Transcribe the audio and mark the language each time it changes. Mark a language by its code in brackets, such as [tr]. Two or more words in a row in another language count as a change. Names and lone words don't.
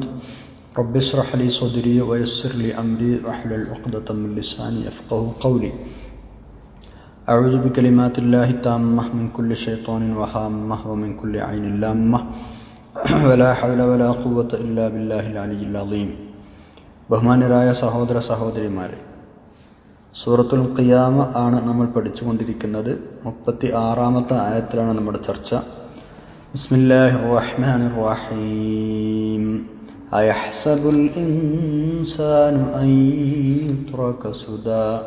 [ar] رب اشرح لي صدري ويسر لي أمري واحلل عقدة من لساني يفقهوا قولي. أعوذ بكلمات الله التامة من كل شيطان وهامة ومن كل عين لامة ولا حول ولا قوة إلا بالله العلي العظيم. [ml] ബഹുമാന്യരായ സഹോദര സഹോദരിമാരെ, സൂറത്തുൽ ഖിയാമ ആണ് നമ്മൾ പഠിച്ചുകൊണ്ടിരിക്കുന്നത്. 36-ാമത്തെ ആയത്തിലാണ് നമ്മുടെ ചർച്ച. [ar] بسم الله الرحمن الرحيم. أيحسب الإنسان أن يترك سدى.